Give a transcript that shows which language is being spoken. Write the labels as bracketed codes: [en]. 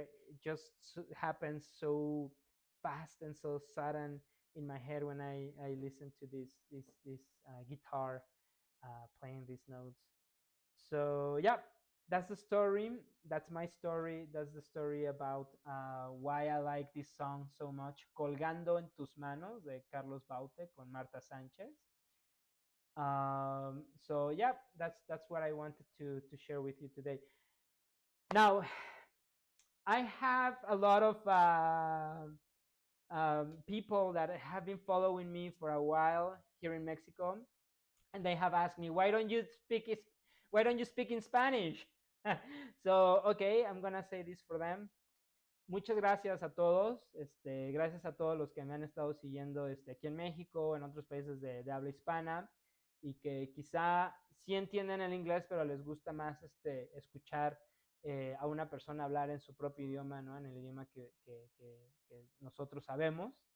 [en] It just happens so fast and so sudden in my head when I listen to this guitar playing these notes. So yeah, that's the story. That's my story. That's the story about why I like this song so much. [es] Colgando en tus manos de Carlos Baute con Marta Sanchez. [en] So yeah, that's what I wanted to share with you today. Now, I have a lot of people that have been following me for a while here in Mexico, and they have asked me, why don't you speak in Spanish? So okay, I'm gonna say this for them. [es] Muchas gracias a todos, gracias a todos los que me han estado siguiendo aquí en México, en otros países de habla hispana, y que quizá sí entienden el inglés, pero les gusta más escuchar a una persona hablar en su propio idioma, ¿no? En el idioma que nosotros sabemos.